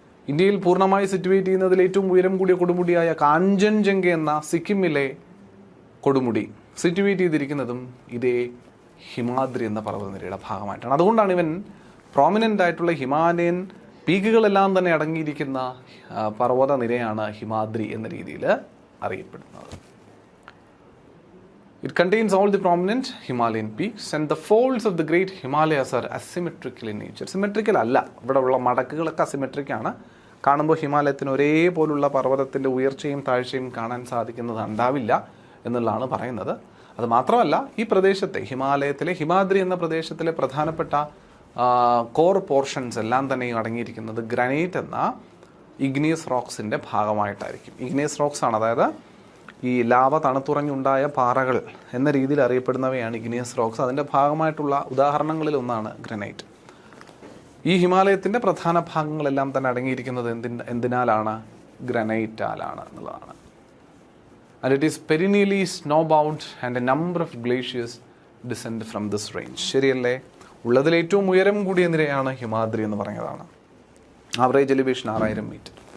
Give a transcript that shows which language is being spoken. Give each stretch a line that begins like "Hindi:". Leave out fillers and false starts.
Malayalam: ഇന്ത്യയിൽ പൂർണ്ണമായി സിറ്റുവേറ്റ് ചെയ്യുന്നതിൽ ഏറ്റവും ഉയരം കൂടിയ കൊടുമുടിയായ കാഞ്ചൻജംഗ എന്ന സിക്കിമിലെ കൊടുമുടി സിറ്റുവേറ്റ് ചെയ്തിരിക്കുന്നതും ഇതേ ഹിമാദ്രി എന്ന പർവ്വതനിരയുടെ ഭാഗമായിട്ടാണ്. അതുകൊണ്ടാണ് ഇവൻ പ്രോമിനൻ്റ് ആയിട്ടുള്ള ഹിമാലയൻ പീക്കുകളെല്ലാം തന്നെ അടങ്ങിയിരിക്കുന്ന പർവ്വത നിരയാണ് ഹിമാദ്രി എന്ന രീതിയിൽ അറിയപ്പെടുന്നത്.
English: It contains all the prominent Himalayan peaks and the folds of the great Himalayas are asymmetrical in nature.
Malayalam: Symmetrical അല്ല, ഇവിടെ ഉള്ള മടക്കുകളൊക്കെ അസിമെട്രിക് ആണ്. കാണുമ്പോൾ ഹിമാലയത്തിന് ഒരേപോലുള്ള പർവ്വതത്തിൻ്റെ ഉയർച്ചയും താഴ്ചയും കാണാൻ സാധിക്കുന്നത് ഉണ്ടാവില്ല എന്നുള്ളതാണ് പറയുന്നത്. അത് മാത്രമല്ല, ഈ പ്രദേശത്തെ ഹിമാലയത്തിലെ ഹിമാദ്രി എന്ന പ്രദേശത്തിലെ പ്രധാനപ്പെട്ട കോർ പോർഷൻസ് എല്ലാം തന്നെയും അടങ്ങിയിരിക്കുന്നത് ഗ്രാനൈറ്റ് എന്ന ഇഗ്നിയസ് റോക്സിൻ്റെ ഭാഗമായിട്ടായിരിക്കും. ഇഗ്നിയസ് റോക്സ് ആണ്, അതായത് ഈ ലാവ തണുത്തുറഞ്ഞുണ്ടായ പാറകൾ എന്ന രീതിയിൽ അറിയപ്പെടുന്നവയാണ് ഇഗ്നിയസ് റോക്സ്. അതിൻ്റെ ഭാഗമായിട്ടുള്ള ഉദാഹരണങ്ങളിൽ ഒന്നാണ് ഗ്രാനൈറ്റ്. ഈ ഹിമാലയത്തിൻ്റെ പ്രധാന ഭാഗങ്ങളെല്ലാം തന്നെ അടങ്ങിയിരിക്കുന്നത് എന്തിനാലാണ്? ഗ്രാനൈറ്റാലാണ് എന്നുള്ളതാണ്.
English: And it is perennially snowbound and a number of glaciers descend from this range.
Malayalam: ശരിയല്ലേ? ഉള്ളതിൽ ഏറ്റവും ഉയരം കൂടിയ നിരയാണ് ഹിമാദ്രി എന്ന് പറഞ്ഞതാണ്. Average elevation 6000 metre.